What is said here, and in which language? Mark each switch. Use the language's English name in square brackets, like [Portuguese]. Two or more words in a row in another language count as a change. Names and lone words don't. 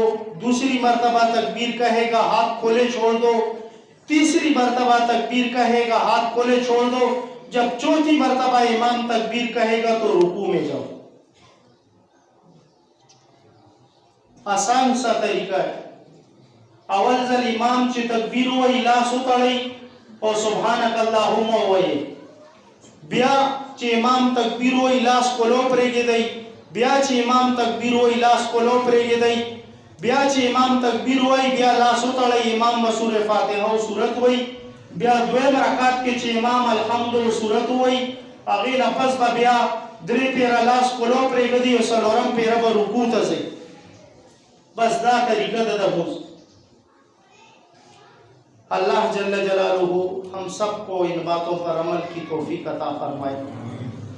[Urdu] دوسری مرتبہ تکبیر کہے گا، ہاتھ کھولے چھوڑ دو۔ تیسری مرتبہ تکبیر کہے گا، ہاتھ کھولے چھوڑ دو۔ جب چوتھی مرتبہ امام تکبیر کہے گا تو رکوع میں جاؤ۔ آسان سا طریقہ ہے۔ [Pashto] اول ځل امام چې تکبیر وایي لاس وتړئ او [Arabic] سبحانک اللهم [Pashto] وایي، بیا چې امام تکبیر وایي لاس کولو پرېږدئ، بیا چې امام تکبیر وایي لاس کولو پرېږدئ، بیا چې امام تکبیر وایي بیا لاس وتړئ، امام به سورة فاتحه او سورت وایي، بیا دویم رکعت کې چې امام الحمد او سورت وایي، هغې نه پس به بیا 3 پیره لاس کولو پرېږدي او 4 پیره به رکوع ته ځئ. بس دا طریقہ دا دبوز. [Urdu] اللہ جل جلالہ ہم سب کو ان باتوں پر عمل کی توفیق عطا فرمائے.